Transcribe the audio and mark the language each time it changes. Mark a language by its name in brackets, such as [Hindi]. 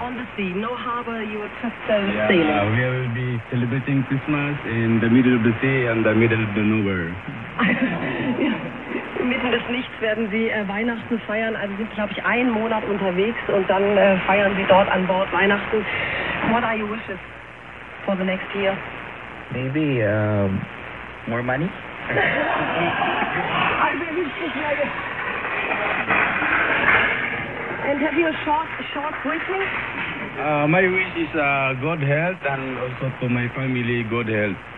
[English] On the sea, no harbor, you are just sailing. Yeah, we will be celebrating Christmas in the middle of the sea and the middle of the nowhere. [German] Mitten des Nichts werden Sie Weihnachten feiern. Also sind, glaube ich, 1 Monat unterwegs und dann feiern Sie dort an Bord Weihnachten. [English] What are your wishes for the next year? Maybe more money. I really wish you had it. And have you a short greeting? My wish is God health and also for my family, God health.